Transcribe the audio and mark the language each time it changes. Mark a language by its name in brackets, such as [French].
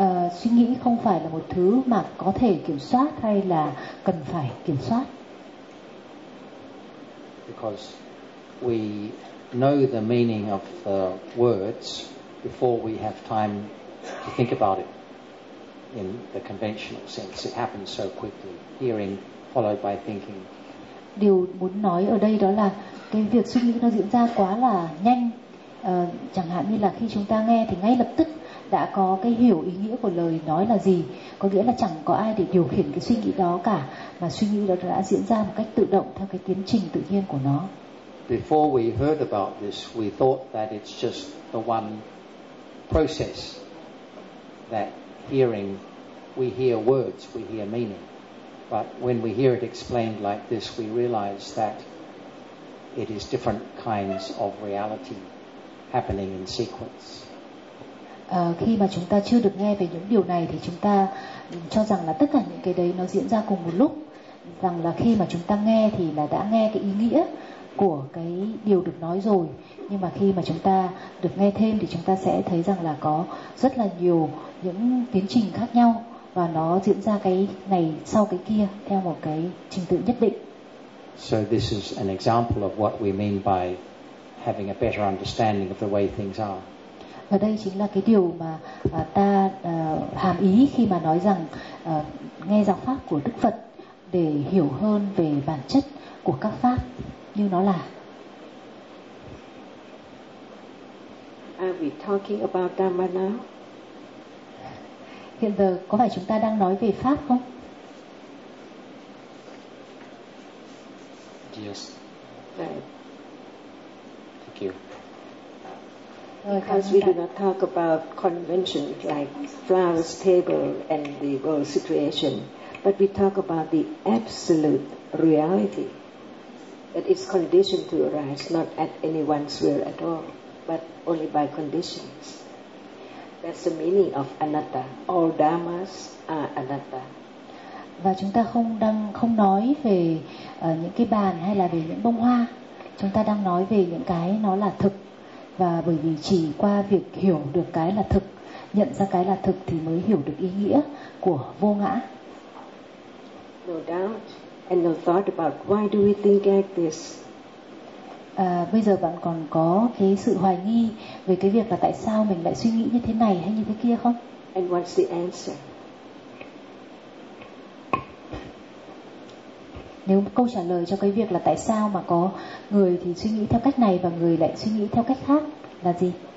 [Vietnamese] Suy nghĩ không phải là một thứ mà có thể kiểm soát hay là cần phải kiểm soát. [English] Because we know the meaning of the words before we have time to think about it in the conventional sense. It happens so quickly, hearing followed by thinking. [Vietnamese] Điều muốn nói ở đây đó là cái việc suy nghĩ nó diễn ra quá là nhanh. Chẳng hạn như là khi chúng ta nghe thì ngay lập tức đã có cái hiểu ý nghĩa của lời nói là gì. Có nghĩa là chẳng có ai để điều khiển cái suy nghĩ đó cả, mà suy nghĩ đó đã diễn ra một cách tự động theo cái tiến trình tự nhiên của nó. [English] Before we heard about this, we thought that it's just the one process that hearing, we hear words, we hear meaning. But when we hear it explained like this, we realize that it is different kinds of reality happening in sequence. [Vietnamese] Khi mà chúng ta chưa được nghe về những điều này thì chúng ta cho rằng là tất cả những cái đấy nó diễn ra cùng một lúc, rằng là khi mà chúng ta nghe thì là đã nghe cái ý nghĩa của cái điều được nói rồi, nhưng mà khi mà chúng ta được nghe thêm thì chúng ta sẽ thấy rằng là có rất là nhiều những tiến trình khác nhau và nó diễn ra cái này sau cái kia theo một cái trình tự nhất định. [English] So this is an example of what we mean by having a better understanding of the way things are. [Vietnamese] Và đây chính là cái điều mà ta hàm ý khi mà nói rằng nghe giáo pháp của Đức Phật để hiểu hơn về bản chất của các pháp như nó là. [English] we talking about Dhamma now? [Vietnamese] Hiện giờ có phải chúng ta đang nói về pháp không? [English] Yes. Right. Thank you. Because we do not talk about convention like flowers, table, and the world situation, but we talk about the absolute reality that is conditioned to arise, not at anyone's will at all, but only by conditions. That's the meaning of anatta. All dhammas are anatta. [Vietnamese] Và chúng ta không nói về những cái bàn hay là về những bông hoa. Chúng ta đang nói về những cái nó là thực. Và bởi vì chỉ qua việc hiểu được cái là thực, nhận ra cái là thực thì mới hiểu được ý nghĩa của vô ngã. [English] No doubt and no thought about why do we think like this. [Vietnamese] Bây giờ bạn còn có cái sự hoài nghi về cái việc là tại sao mình lại suy nghĩ như thế này hay như thế kia không? [English] And what's the answer? [Vietnamese] Nếu câu trả lời cho cái việc là tại sao mà có người thì suy nghĩ theo cách này và người lại suy nghĩ theo cách khác là gì?